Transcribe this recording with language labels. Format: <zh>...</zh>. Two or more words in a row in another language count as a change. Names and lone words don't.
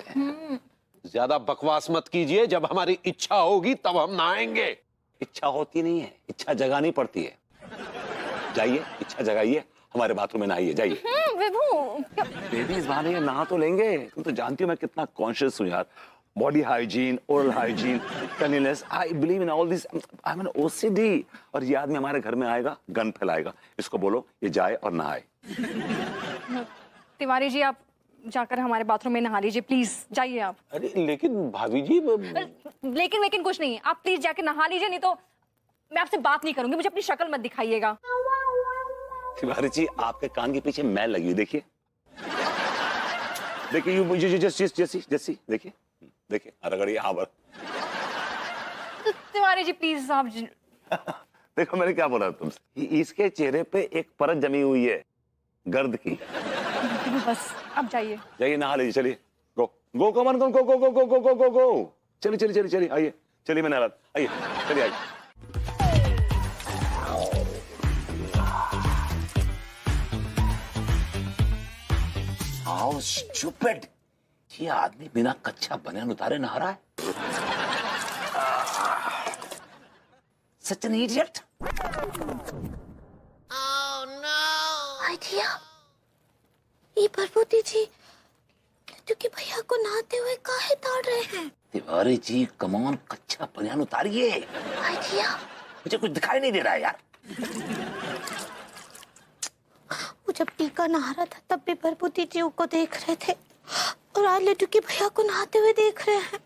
<hi>ज्यादा बकवास मत कीजिए, जब हमारी इच्छा होगी तब हम नहाएंगे। इच्छा होती नहीं है, इच्छा जगानी पड़ती है। जाइए, इच्छा जगाइए, हमारे बाथरूम में नहाइए, जाइए। विभू, बेबी इस बहाने नहा तो लेंगे। तुम तो जानती हो मैं कितना कॉन्शियस हूँ यार।</hi> <en>body hygiene, oral hygiene, cleanliness, I believe in all this. I am an OCD.</en> <hi>और ये आदमी हमारे घर में आएगा, गन फैलाएगा। इसको बोलो ये जाए और नहाए। तिवारी जी, आप जाकर हमारे बाथरूम में नहा लीजिए, प्लीज जाइए आप। अरे लेकिन भाभी जी लेकिन कुछ नहीं, आप प्लीज जाके नहा लीजिए, नहीं तो मैं आपसे बात नहीं करूंगी। मुझे अपनी शक्ल मत दिखाइएगा। तिवारी जी, आपके कान के पीछे मैल लगी हुई, देखिए देखिए, यू जैसी देखिए देखिए, रगड़िए यहाँ पर। तिवारी जी प्लीज आप देखो मैंने क्या बोला तुमसे, इसके चेहरे पे एक परत जमी हुई है गर्द की। बस अब जाइए, जाइए नहा लीजिए, चलिए।</hi> <en>go go come on go go go go go go go go go.</en> <hi>चलिए चलिए चलिए चलिए, आइए, चलिए मैं नहा, आइए, चलिए आइए।</hi> <en>How stupid!</en> <hi>ये आदमी बिना कच्चा बनियान उतारे नहा रहा है।</hi> <en>Such an idiot!</en> <hi>आइडिया, ये प्रभुति जी लड्डू के भैया को नहाते हुए काहे ताड़ रहे हैं? तिवारी जी कमान, कच्चा बनियान उतारिए। आइडिया। मुझे कुछ दिखाई नहीं दे रहा है यार। वो जब टीका नहा रहा था तब भी भरभूति जी को देख रहे थे, और आज लड्डू के भैया को नहाते हुए देख रहे हैं।</hi>